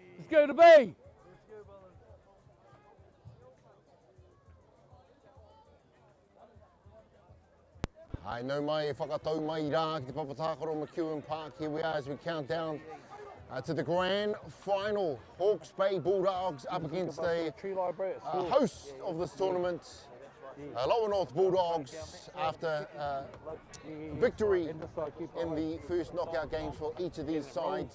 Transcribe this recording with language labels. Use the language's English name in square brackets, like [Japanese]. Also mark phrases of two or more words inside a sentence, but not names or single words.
[English] go to B. [Māori] Ai nau mai whakatau mai rā ki te Papatakaro McEwen Park. [English] Here we are as we count down to the grand final. Hawke's Bay Bulldogs up against the host of this tournament, Lower North Bulldogs, after victory in the first knockout games for each of these sides.